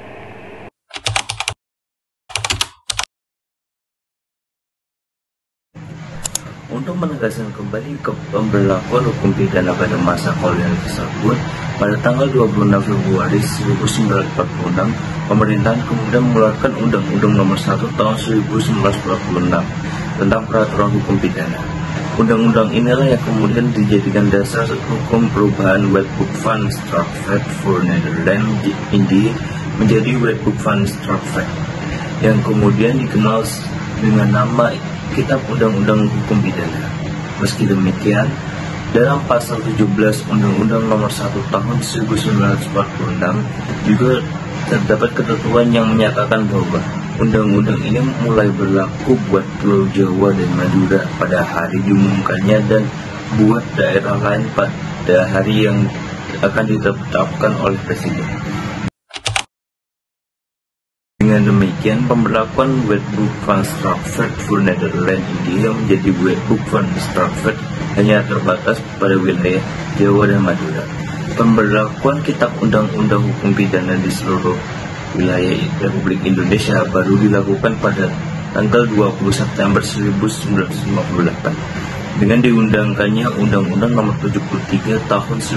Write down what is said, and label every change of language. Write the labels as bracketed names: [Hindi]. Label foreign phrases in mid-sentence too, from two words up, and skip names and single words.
[Indonesian] Untuk menegaskan kembali ke pemberlakuan hukum pidana pada masa kolonial tersebut, pada tanggal 26 Februari 1946, pemerintahan kemudian mengeluarkan Undang-Undang Nomor 1 Tahun 1946 tentang peraturan hukum pidana. Undang-undang inilah yang kemudian dijadikan dasar hukum perubahan Wetboek van Strafwet voor Nederland Indië menjadi Wetboek van Strafwet, yang kemudian dikenal dengan nama Kitab Undang-Undang Hukum Pidana. Meski demikian, dalam pasal 17 Undang-Undang Nomor 1 Tahun 1946 juga terdapat ketentuan yang menyatakan bahwa undang-undang ini mulai berlaku buat Pulau Jawa dan Madura pada hari diumumkannya dan buat daerah lain pada hari yang akan ditetapkan oleh Presiden. Dengan demikian, pemberlakuan Wetboek van Strafwet voor Nederland Indië menjadi Wetboek van Strafwet hanya terbatas pada wilayah Jawa dan Madura. Pemberlakuan Kitab Undang-Undang Hukum Pidana di seluruh wilayah Republik Indonesia baru dilakukan pada tanggal 20 September 1958 dengan diundangkannya Undang-Undang Nomor 73 Tahun